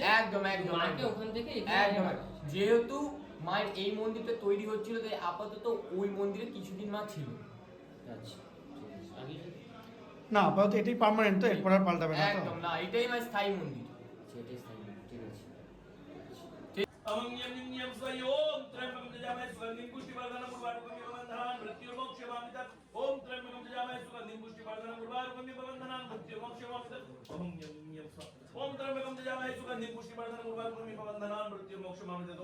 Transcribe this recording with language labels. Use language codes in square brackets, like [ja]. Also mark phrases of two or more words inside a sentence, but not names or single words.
[bn] একদম একদম মাকে ওখান থেকে একদম। যেহেতু মায়ের এই মন্দিরটা তৈরি হচ্ছিল, তাই আপাতত ওই মন্দিরে কিছুদিন মা ছিল। আচ্ছা, আগে না, আপাতত এটাই পার্মানেন্ট, তো এরপর আর পাল্টাবে না তো? একদম না, এটাই মায়ের স্থায়ী মন্দির। সেটাই স্থায়ী, ঠিক আছে। [sa] अमं यं यं स्वयों त्र्यंबकं यजामहे सुगन्धिं पुष्टिवर्धनम् उर्वारुकमिव बन्धनान् मृत्युर्मोक्षमामितत्। ॐ त्र्यंबकं यजामहे सुगन्धिं पुष्टिवर्धनम् उर्वारुकमिव बन्धनान् मृत्युर्मोक्षमामितत्। अहं यं यं स्व ॐ त्र्यंबकं यजामहे सुगन्धिं पुष्टिवर्धनम् उर्वारुकमिव बन्धनान् मृत्युर्मोक्षमामितत्।